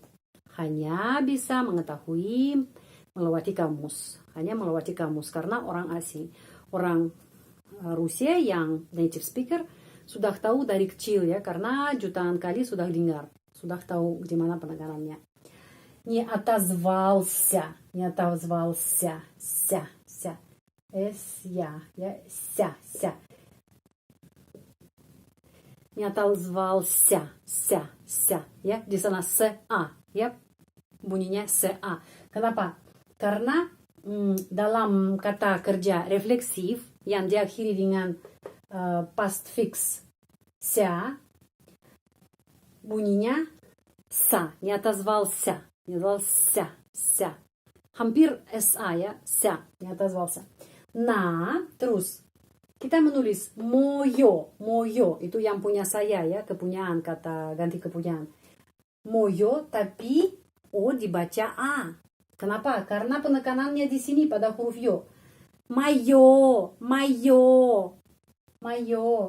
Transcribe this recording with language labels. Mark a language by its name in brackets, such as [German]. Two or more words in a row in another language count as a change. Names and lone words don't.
[Indonesian] Hanya bisa mengetahui melewati kamus. Karena orang asing. Orang Rusia yang [English] native speaker [Indonesian] sudah tahu dari kecil ya, karena jutaan kali sudah dengar, sudah tahu gimana penekanannya. [Russian] Не отозвался. Ся. Не отозвался. Ся. [Indonesian] Ya, di sana sa, ya. Bunyinya sa. Kenapa? Karena dalam kata kerja refleksif yang diakhiri dengan past fix ся, bunyinya sa, [Russian] не отозвался, не отозвался, ся. [Indonesian] Hampir sa ya, [Russian] ся, не отозвался. [Indonesian] Na, terus kita menulis moyo, moyo itu yang punya saya ya, kepunyaan, kata ganti kepunyaan. Moyo, tapi o dibaca a. Kenapa? Karena penekanannya di sini pada huruf yo. Mayo, mayo, mayo.